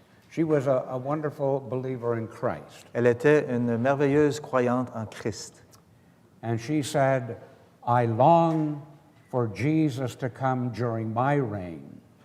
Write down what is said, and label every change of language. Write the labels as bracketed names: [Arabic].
[English] she was a wonderful believer in Christ. [French] elle était une merveilleuse croyante en Christ. [English] And she said, I long for Jesus to come during my reign.